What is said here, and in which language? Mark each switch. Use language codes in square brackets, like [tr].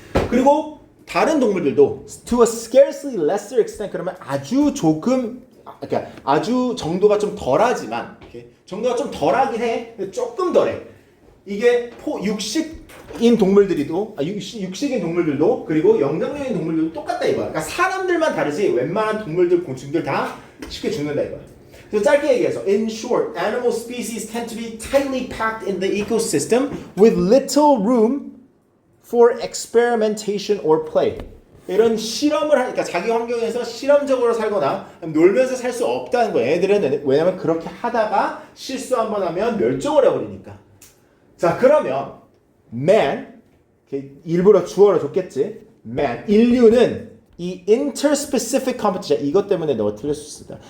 [ko] 그리고 다른 동물들도 [en] to a scarcely lesser extent [ko] 그러면 아주 조금 그러니까 아주 정도가 좀 덜하지만 정도가 좀 덜하긴 해. 근데 조금 덜해. 이게 육식인 동물들이도 육식인 동물들도 그리고 영장류인 동물들도 똑같다 이거야. 그러니까 사람들만 다르지 웬만한 동물들 곤충들 다 쉽게 죽는다 이거야. 그래서 짧게 얘기해서 [en] in short, animal species tend to be tightly packed in the ecosystem with little room for experimentation or play. [ko] 이런 실험을 하니까 자기 환경에서 실험적으로 살거나 놀면서 살 수 없다는 거예요. 애들은 왜냐면 그렇게 하다가 실수 한번 하면 멸종을 해버리니까. 자 그러면 man 일부러 주어를 줬겠지. man 인류는 이 interspecific competition 이것 때문에 너가 틀릴 수 있다.